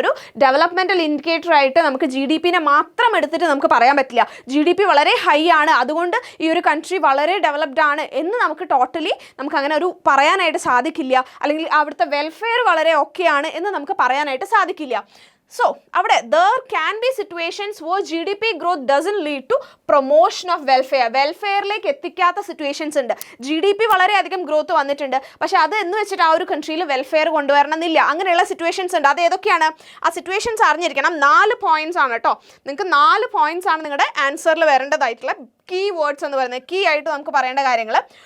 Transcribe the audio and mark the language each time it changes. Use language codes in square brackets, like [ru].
[ml] ഒരു developmental indicator ആയിട്ട് നമുക്ക് GDPനെ മാത്രം എടുത്തിട്ട് നമുക്ക് പറയാൻ പറ്റില്ല. GDP വളരെ ഹൈ ആണ്, അതുകൊണ്ട് ഈ ഒരു കൺട്രി വളരെ ഡെവലപ്ഡ് ആണ് എന്ന് നമുക്ക് ടോട്ടലി നമുക്ക് അങ്ങനെ ഒരു പറയാനായിട്ട് സാധിക്കില്ല. അല്ലെങ്കിൽ അവിടുത്തെ വെൽഫെയർ വളരെ ഓക്കെയാണ് എന്ന് നമുക്ക് പറയാനായിട്ട് സാധിക്കില്ല. [en] So, there can be situations where GDP growth doesn't lead to promotion of welfare. [ml] വെൽഫെയറിലേക്ക് എത്തിക്കാത്ത situations ഉണ്ട്. GDP വളരെയധികം ഗ്രോത്ത് വന്നിട്ടുണ്ട്, പക്ഷേ അത് എന്ന് വെച്ചിട്ട് ആ ഒരു കൺട്രിയിൽ വെൽഫെയർ കൊണ്ടുവരണമെന്നില്ല. അങ്ങനെയുള്ള സിറ്റുവേഷൻസ് ഉണ്ട്. അത് ഏതൊക്കെയാണ് ആ സിറ്റുവേഷൻസ് അറിഞ്ഞിരിക്കണം. 4 പോയിന്റ്സ് ആണ് കേട്ടോ. നിങ്ങൾക്ക് 4 പോയിന്റ്സ് ആണ് നിങ്ങളുടെ ആൻസറിൽ വരേണ്ടതായിട്ടുള്ള കീ വേർഡ്സ് എന്ന് പറയുന്നത്, കീ ആയിട്ട് നമുക്ക് പറയേണ്ട കാര്യങ്ങൾ.